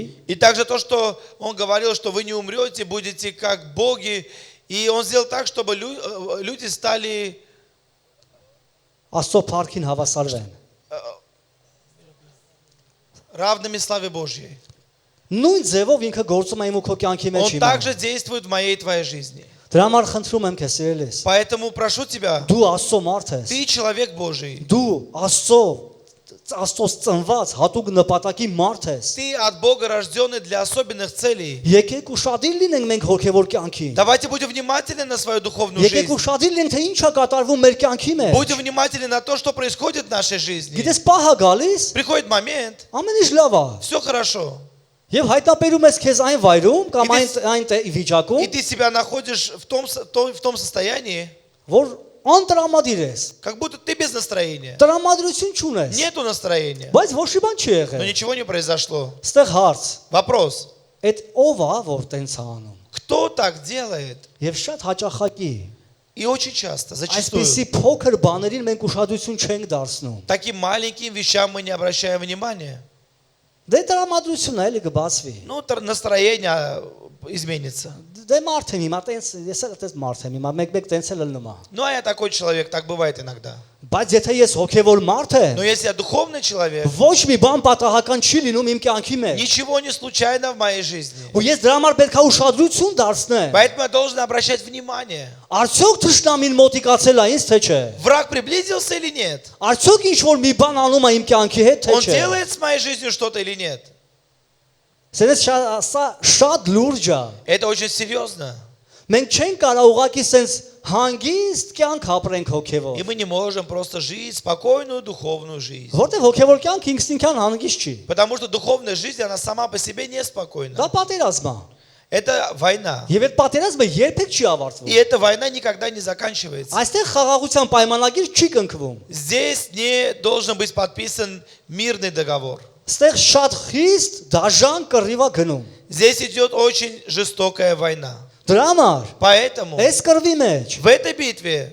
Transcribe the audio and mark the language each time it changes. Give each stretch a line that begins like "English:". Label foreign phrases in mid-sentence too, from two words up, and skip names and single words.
Russian: И также то, что он говорил, что вы не умрете, будете как боги. И он сделал так, чтобы люди стали
Armenian: Աստծո փառքին հավասարվեն։
Russian: равными славе Божьей.
Armenian: Նույն ձևով ինքը գործում է իմ ու քո կյանքի մեջ
Russian: Он
Armenian: հիմա։
Russian: также действует в моей и твоей жизни.
Armenian: Դրա համար խնդրում եմ քեզ սիրելիս։
Russian: Поэтому прошу тебя,
Armenian: Դու Աստծո մարդ ես։
Russian: ты человек Божий.
Armenian: Դու Աստծոց ծնված հատուկ նպատակի մարդ ես։
Russian: Ты от Бога рожденный для особенных целей.
Armenian: Եկեք ուշադիր լինենք մենք հոգևոր կյանքին։
Russian: Давайте будем внимательны на свою духовную
Armenian: Եկեք
Russian: жизнь.
Armenian: ուշադիր լինենք թե ինչ է կատարվում մեր կյանքի մեջ։
Russian: Будем внимательны на то, что происходит в нашей жизни.
Armenian: Գիտես պահա գալիս,
Russian: Приходит момент,
Armenian: ամեն ինչ լավ է։
Russian: все хорошо.
Armenian: Եվ հայտնաբերում ես քեզ այն վայրում կամ այն
Russian: И
Armenian: վիճակում,
Russian: ты себя находишь в том состоянии,
Armenian: որ անտրամադիր ես։
Russian: как будто ты без настроения.
Armenian: Տրամադրություն չունես։
Russian: Нету настроения.
Armenian: Բայց ոչ մի բան չի
Russian: Но
Armenian: եղել։
Russian: ничего не произошло.
Armenian: Ստեղ հարց,
Russian: Вопрос.
Armenian: այդ ով է որ տենց է անում։
Russian: Кто так делает?
Armenian: Եվ շատ հաճախակի
Russian: И очень часто, зачастую,
Armenian: այսպիսի փոքր բաներին մենք ուշադրություն չենք դարձնում։
Russian: таким маленьким вещам мы не обращаем внимания.
Armenian: Դե տրամադրությունն է էլի կբացվի։
Russian: Ну, настроение изменится.
Armenian: Դե մարդ եմ հիմա տենց ես էլ տենց մարդ եմ հիմա մեկ-մեկ տենց էլ լնում է։
Russian: Ну, а я такой человек, так бывает иногда.
Armenian: Բայց եթե ես հոգևոր մարդ
Russian: Но
Armenian: եմ,
Russian: если я духовный человек,
Armenian: ոչ մի բան պատահական չի լինում իմ կյանքի մեջ։
Russian: ничего не случайно в моей жизни.
Armenian: Ու ես դրա համար պետք է ուշադրություն դարձնեմ։
Russian: Поэтому я должен обращать внимание.
Armenian: Արդյոք թշնամին մոտիկացել է ինձ թե չէ։
Russian: Враг приблизился или нет?
Armenian: Արդյոք ինչ որ մի բան անում է իմ կյանքի հետ թե
Russian: Он
Armenian: չէ։
Russian: делает с моей жизнью что-то или нет?
Armenian: Սենց շատ լուրջ է։
Russian: Это очень серьезно.
Armenian: Մենք չենք կարող ուղղակի սենց հանգիստ կյանք ապրենք հոգևոր։
Russian: И мы не можем просто жить спокойную духовную жизнь.
Armenian: Որտեվ հոգևոր կյանք ինքնին հանգիստ չի։
Russian: Потому что духовная жизнь, она сама по себе неспокойна.
Armenian: Դա պատերազմ է։
Russian: Это война.
Armenian: Եվ այդ պատերազմը երբեք չի
Russian: И
Armenian: ավարտվում։
Russian: эта война никогда не заканчивается.
Armenian: Այստեղ խաղաղության պայմանագիր չի կնքվում։
Russian: Здесь не должен быть подписан мирный договор.
Armenian: Այստեղ շատ խիստ դաժան կռիվա գնում։
Russian: Здесь идет очень жестокая война.
Armenian: Դրա համար
Russian: Поэтому
Armenian: այս կռվի մեջ
Russian: в этой битве